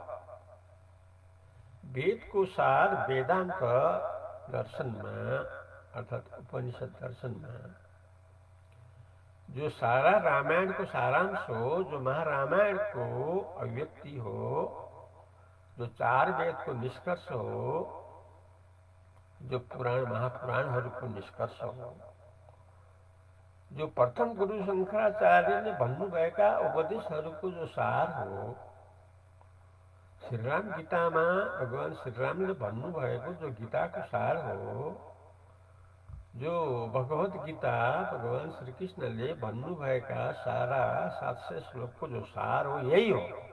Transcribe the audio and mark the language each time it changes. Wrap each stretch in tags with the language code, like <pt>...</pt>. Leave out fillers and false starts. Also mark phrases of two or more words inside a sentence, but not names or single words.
<ne>वेद को सार वेदांत दर्शन में, अर्थात उपनिषद दर्शन में, जो सारा रामायण को सारांश हो, जो महारामायण को अभिव्यक्ति हो, जो चार वेद को निष्कर्ष हो, जो पुराण महापुराणहरू को निष्कर्ष हो, जो प्रथम गुरु शंकराचार्यले भन्नुभएका उपदेशहरूको जो सार हो, श्रीराम गीतामा भगवान श्रीरामले भन्नुभएको जो गीताको सार हो, जो भगवत गीता भगवान श्रीकृष्णले भन्नुभएका सारा 700 श्लोकको जो सार हो, यही हो।</ne>